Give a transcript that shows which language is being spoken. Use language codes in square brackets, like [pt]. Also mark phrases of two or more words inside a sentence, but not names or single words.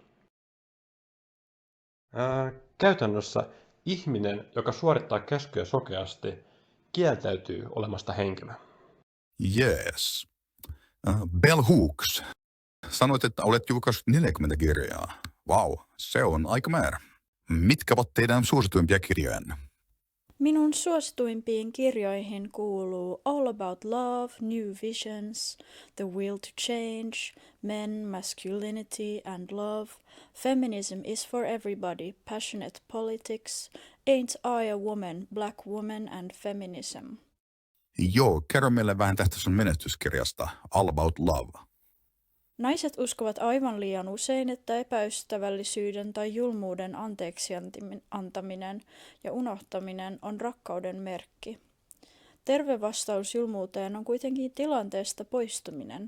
[fi] Käytännössä ihminen, joka suorittaa käskyjä sokeasti, kieltäytyy olemasta henkilö. [en] Yes. [fi] Bell Hooks, sanoit, että olet julkaissut 40 kirjaa. Vau, se on aika määrä. Mitkä ovat teidän suosituimpia kirjojanne? Minun suosituimpiin kirjoihin kuuluu All About Love, New Visions, The Will to Change, Men, Masculinity and Love, Feminism is for Everybody, Passionate Politics, Ain't I a Woman, Black Woman and Feminism. Joo, kerro meille vähän tästä sun menestyskirjasta All About Love. Naiset uskovat aivan liian usein, että epäystävällisyyden tai julmuuden anteeksi antaminen ja unohtaminen on rakkauden merkki. Terve vastaus julmuuteen on kuitenkin tilanteesta poistuminen.